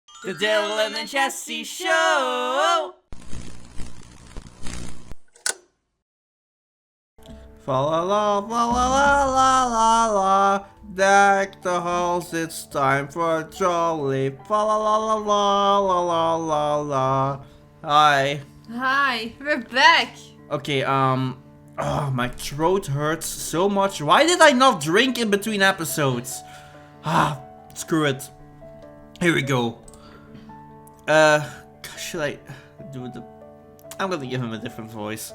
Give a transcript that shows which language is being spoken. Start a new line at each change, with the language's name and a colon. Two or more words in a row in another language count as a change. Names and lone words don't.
English: The Dylan and Jessy Show! Fa la la, fa la la la la la. Deck the halls, it's time for a jolly. Fa la la la la la la la la. Hi. Hi, we're back! Okay, oh, my throat hurts so much. Why did I not drink in between episodes? Screw it. Here we go. Should I do the... I'm gonna give him a different voice.